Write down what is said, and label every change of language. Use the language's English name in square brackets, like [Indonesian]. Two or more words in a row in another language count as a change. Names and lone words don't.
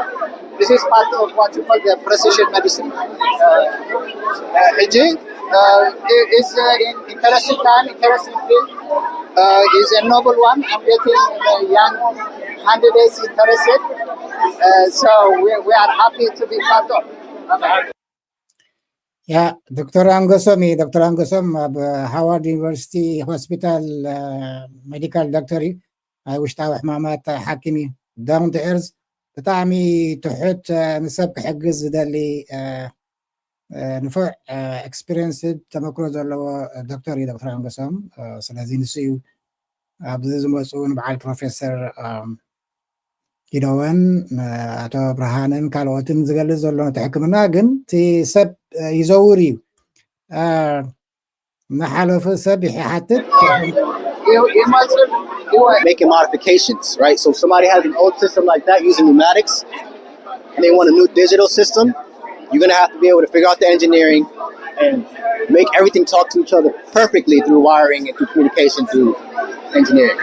[English] This is part of what you call the precision medicine. It's an interesting time, interesting field. It's a noble one. I'm getting young candidates interested. So we are happy to be part of. [Tigrinya] ያ ዶክተር አንጎሶም ኣብ ሃዋርድ ዩኒቨርሲቲ ሆስፒታል [English] medical doctor [Tigrinya] እዩ ናይ ውሽጣዊ ሕማማት ሓኪም እዩ [English] down to earth [Tigrinya] ብጣዕሚ ትሑት ንሰብ ክሕግዝ ዝደሊ ንፉዕ ኤክስፒሪየንስ ተመክሮ ዘለዎ ዶክተር እዩ ዶክተር አንጎሶም ስለዚ ንሱ እዩ ኣብዚ ዝመፁ ንበዓል ፕሮፌሰር ኢዶወን ኣቶ ብርሃንን ካልኦትን ዝገልጽ ዘሎ ነቲ ሕክምና ግን እቲ ሰብ ይዘውር እዩ ንሓለፈ ሰብ ይሓትት [English] making modifications, right? So if somebody has an old system like that using pneumatics and they want a new digital system, you're going to have to be able to figure out the engineering and make everything talk to each other perfectly through wiring and through communication through engineering.